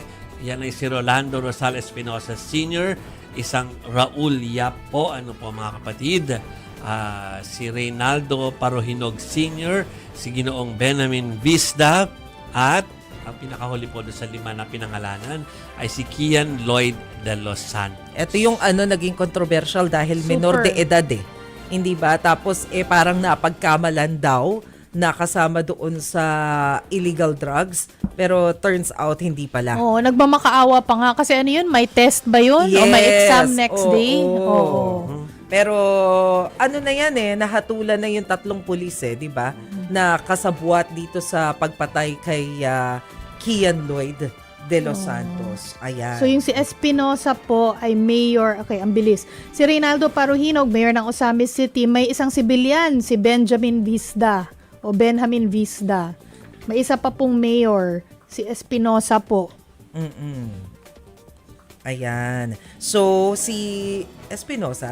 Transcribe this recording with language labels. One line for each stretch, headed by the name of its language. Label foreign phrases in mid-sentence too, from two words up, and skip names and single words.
Filipino: Yan ay si Rolando Rosales Espinosa Sr., isang Raul Yap po, mga kapatid, si Reynaldo Paruhinog Sr., si Ginoong Benjamin Visda, at ang pinakahuli po doon sa 5 na pinangalanan ay si Kian Lloyd de los Santos. Ito yung naging controversial dahil minor de edad Hindi ba? Tapos parang napagkamalan daw na kasama doon sa
English: illegal drugs. Pero turns out,
Filipino: hindi pala. Oo, nagmamakaawa pa nga. Kasi ano yun, may test ba yun?
English: Yes.
Filipino: O may
English: exam next day?
Filipino: Oo. Pero ano na yan nahatulan na yung 3 pulis di ba? Na kasabuat dito sa pagpatay kay Kian Lloyd de los Santos. Ayan. So yung si Espinosa po ay mayor, okay, ang bilis. Si Reynaldo Paruhinog, mayor ng Osamis City, may isang sibilyan, si Benjamin Visda o Benjamin Visda. May isa pa pong mayor, si Espinosa po. Ayan. So si Espinosa,